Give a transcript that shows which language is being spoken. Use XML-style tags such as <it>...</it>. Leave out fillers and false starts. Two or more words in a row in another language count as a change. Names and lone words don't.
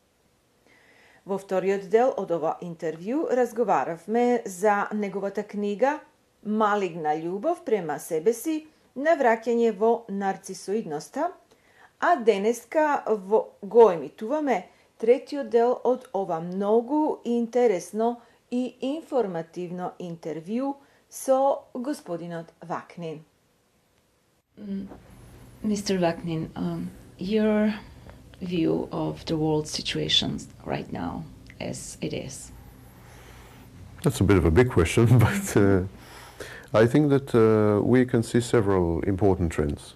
<mk>Во вториот дел од ова интервју разговаравме за неговата книга Малигна љубов према себе си, навраќање во нарцисоидноста, а денеска го емитуваме третиот дел од ова многу интересно и информативно интервју со господинот Vaknin.</mk> <en>Mr. Vaknin, your view of the world situation right now as it is? That's a bit of a big question, but I think that we can see several important trends.</en>